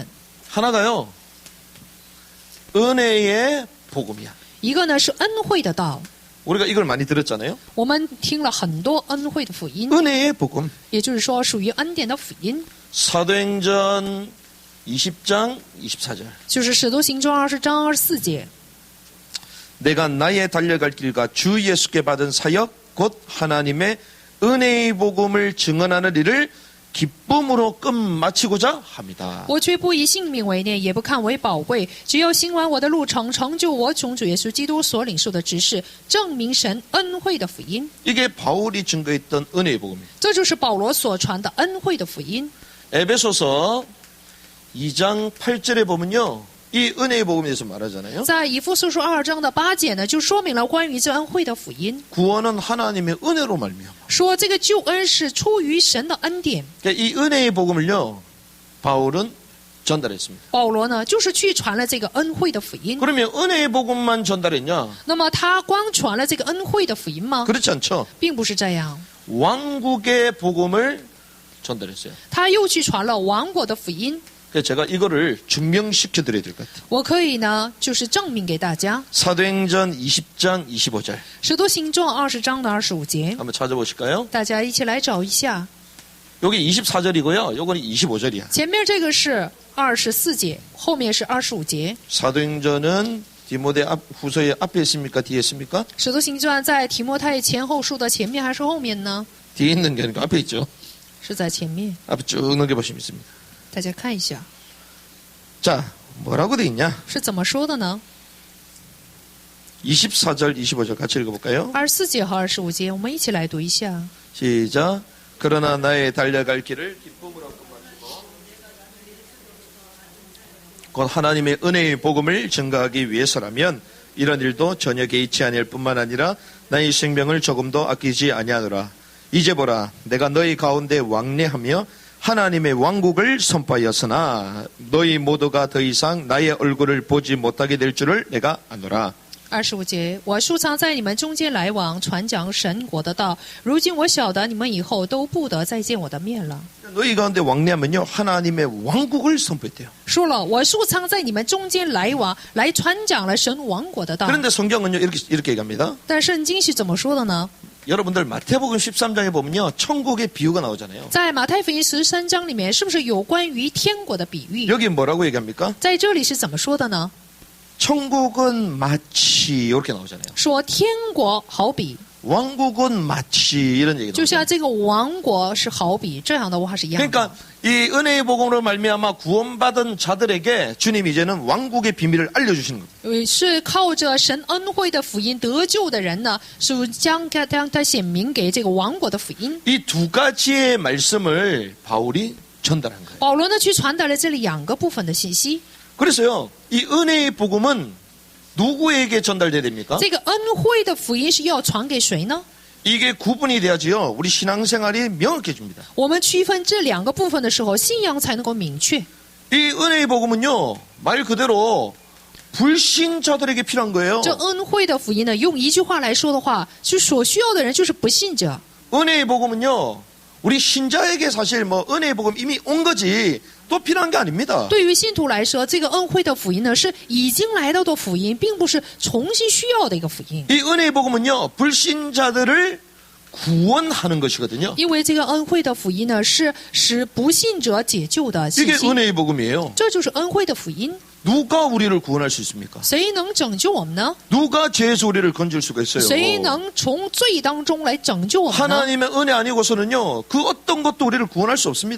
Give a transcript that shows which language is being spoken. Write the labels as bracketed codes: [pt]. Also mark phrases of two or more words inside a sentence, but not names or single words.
[ko] 하나가요, 은혜의 복음이야. [zh] 一个呢是恩惠的道， [ko] 우리가 이걸 많이 들었잖아요. [zh] 我们听了很多恩惠的福音， [ko] 은혜의 복음. [zh] 也就是说属于恩典的福音， [ko] 사도행전 20장 24절. [zh] 就是使徒行传20章24节。 [ko] 내가 나의 달려갈 길과 주 예수께 받은 사역 곧 하나님의 은혜의 복음을 증언하는 일을 기쁨으로 끝마치고자 합니다. [zh] 我却不以性命为念，也不看为宝贵，只要行完我的路程，成就我从主耶稣基督所领受的职事，证明神恩惠的福音。 [ko] 이게 바울이 증거했던 은혜의 복음이에요. [zh] 这就是保罗所传的恩惠的福音。 [ko] 에베소서 2장 8절에 보면요. 이 은혜의 복음에 대해서 말하잖아요. [zh] 在以弗所书2章的8节呢，就说明了关于这恩惠的福音， [ko] 구원은 하나님의 은혜로 말미암아. [zh] 说这个救恩是出于神的恩典。 [ko] 그러니까 이 은혜의 복음을요. 바울은 전달했습니다. [zh] 保罗呢，就是去传了这个恩惠的福音。 [ko] 그러면 은혜의 복음만 전달했냐? [zh] 那么他光传了这个恩惠的福音吗？ [ko] 그렇지 않죠. [zh] 并不是这样， [ko] 왕국의 복음을 전달했어요. [zh] 他又去传了王国的福音。 [ko] 그래서 제가 이거를 증명시켜 드려야 될 것 같아요. [zh] 我可以呢，就是证明给大家， [ko] 사도행전 20장 25절 [zh] 《使徒行传》20章的25节， [ko] 한번 찾아보실까요? [zh] 大家一起来找一下。 [ko] 여기 24절이고요. 요거는 25절이야. [zh] 前面这个是24节，后面是25节。 [ko] 사도행전은 디모데 후서의 앞에 있습니까? 뒤에 있습니까? 《 [zh] 使徒行传》在提摩太前后书的前面还是后面呢？ [ko] 뒤에 있는 게 아니고 앞에 있죠. [zh] 是在前面， [ko] 앞에 쭉 넘겨보시면 있습니다. [zh] 大家看一下 [ko] 자, 뭐라고 돼 있냐? [zh] 是怎么说的呢？ [ko] 24절, 25절 같이 읽어볼까요? [zh] 24 节和25节，我们一起来读一下。 [ko] 시작. 그러나 나의 달려갈 길을 기쁨으로 끝마치고 곧 하나님의 은혜의 복음을 증가하기 위해서라면 이런 일도 전혀 개의치 아니할 뿐만 아니라 나의 생명을 조금도 아끼지 아니하노라. 이제 보라, 내가 너희 가운데 왕래하며 하나님의 왕국을 선포하였으나 너희 모두가 더 이상 나의 얼굴을 보지 못하게 될 줄을 내가 아노라. [zh] 25 节，我素常在你们中间来往，传讲神国的道。如今我晓得你们以后都不得再见我的面了。 [ko] 너희 가운데 왕래하면요 하나님의 왕국을 선포했대요. [zh] 说了，我素常在你们中间来往，来传讲了神王国的道。 [ko] 그런데 성경은요 이렇게 얘기합니다. [zh] 但圣经是怎么说的呢？ [ko] 여러분들 마태복음 13장에 보면요 천국의 비유가 나오잖아요. [zh] 在马太福音13章里面，是不是有关于天国的比喻？ [ko] 여기 뭐라고 얘기합니까? [zh] 在这里是怎么说的呢？ [ko] 천국은 마치 이렇게 나오잖아요. [zh] 说天国好比， [ko] 왕국은 마치 이런 얘기 [zh] 就像 [ko] 나오잖아요. [zh] 这个王国是好比，这样的话是一样的。 [ko] 그러니까 이 은혜의 복음으로 말미암아 구원받은 자들에게 주님 이제는 왕국의 비밀을 알려주시는 겁니다. [zh] 是靠着神恩惠的福音得救的人呢，是将他显明给这个王国的福音。 [ko] 이 두 가지의 말씀을 바울이 전달한 거예요. [zh] 保罗呢，去传达了这两个部分的信息。 [ko] 그래서요 이 은혜의 복음은 누구에게 전달돼야 됩니까? [zh] 这个恩惠的福音是要传给谁呢？ [ko] 이게 구분이 돼야지요 우리 신앙생활이 명확해집니다. [zh] 我们区分这两个部分的时候，信仰才能够明确。 [ko] 이 은혜의 복음은요 말 그대로 불신자들에게 필요한 거예요. [zh] 这恩惠的福音呢，用一句话来说的话，就所需要的人就是不信者。 [ko] 은혜의 복음은요 우리 신자에게 사실 뭐 은혜의 복음 이미 온 거지 또 필요한 게 아닙니다. [zh] 对于信徒来说，这个恩惠的福音呢，是已经来到的福音，并不是重新需要的一个福音。 [ko] 이 은혜의 복음은요 불신자들을 구원하는 것이거든요. [zh] 因为这个恩惠的福音呢，是使不信者解救的信 [ko] 이게 [zh] 息， [ko] 은혜의 복음이에요. [zh] 这就是恩惠的福音。 [ko] 누가 우리를 구원할 수 있습니까? [zh] 谁能拯救我们呢？ [ko] 누가 죄에서 우리를 건질 수가 있어요? [zh] 谁能从罪当中来拯救我们呢？ [ko] 하나님의 은혜 아니고서는요 그 어떤 것도 우리를 구원할 수 없습니다.